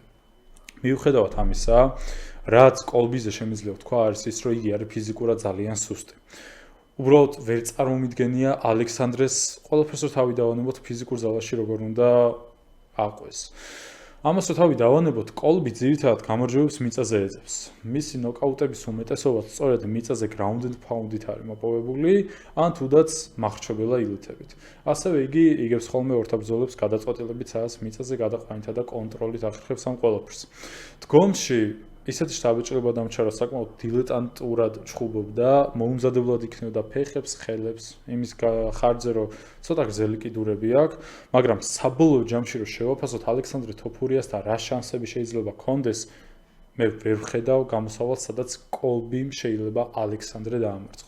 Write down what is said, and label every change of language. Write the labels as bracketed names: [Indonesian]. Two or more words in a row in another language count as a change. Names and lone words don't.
[Georgian] მიუხედავად ამისა, რაც კოლბიზე შემიძლია ვთქვა, არის ის, რომ იგი არის ფიზიკურად ძალიან სუსტი. უბრალოდ ვერ წარმომიდგენია ალექსანდრეს ყველაფერს რო თავი დავანებოთ ფიზიკურ ზალაში როგორ უნდა აყვეს. ამას რო თავი დავანებოთ, კოლბი ძირითადად გამარჯვებებს მიწაზე ეძებს. მისი ნოკაუტების უმეტესობა სწორედ მიწაზე [English] ground and pound- [Georgian] ით არის მოპოვებული, ან თუდაც მახრჩობელა ილითებით. ასევე იგი იგებს ხოლმე ორთაბრძოლებს გადაწყვეტილებით, სადაც მიწაზე გადაყვანითა და კონტროლით ახერხებს ამ ყველაფერს. დგომში ისეთი შთაბეჭდილება დამრჩა, რომ საკმაოდ დილეტანტურად ჩხუბობდა, მოუმზადებლად იქნებოდა ფეხებს, ხელებს, იმის ხარჯზე, რომ ცოტა გრძელი კიდურები აქვს, მაგრამ საბოლოო ჯამში რომ შევაფასოთ ალექსანდრე თოფურიასთან რა შანსები შეიძლება ჰქონდეს, მე ვერ ვხედავ გამოსავალს, სადაც კოლბიმ შეიძლება ალექსანდრე დაამარცხოს.